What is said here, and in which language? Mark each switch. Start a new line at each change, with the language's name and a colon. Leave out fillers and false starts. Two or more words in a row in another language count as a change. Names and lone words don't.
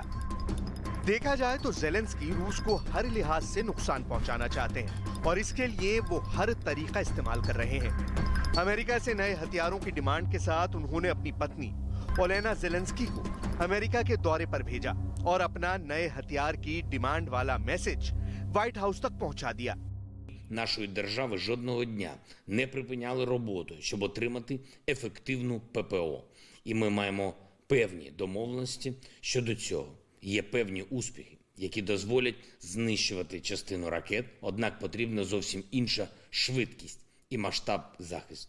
Hindi: देखा जाए तो ज़ेलेंस्की रूस को हर लिहाज से नुकसान पहुंचाना चाहते हैं और इसके लिए वो हर तरीका इस्तेमाल कर रहे हैं। अमेरिका से नए हथियारों की डिमांड के साथ उन्होंने अपनी पत्नी ओलेना ज़ेलेंस्की को अमेरिका के दौरे पर भेजा और अपना नए हथियार की डिमांड वाला मैसेज व्हाइट हाउस तक पहुंचा दिया।
Ukrainian: Нашої держави жодного дня не припиняли роботу, щоб отримати ефективну ППО. І ми маємо певні домовленості щодо цього. Є певні успіхи, які дозволять знищувати частину ракет, однак потрібна зовсім інша швидкість і масштаб захисту.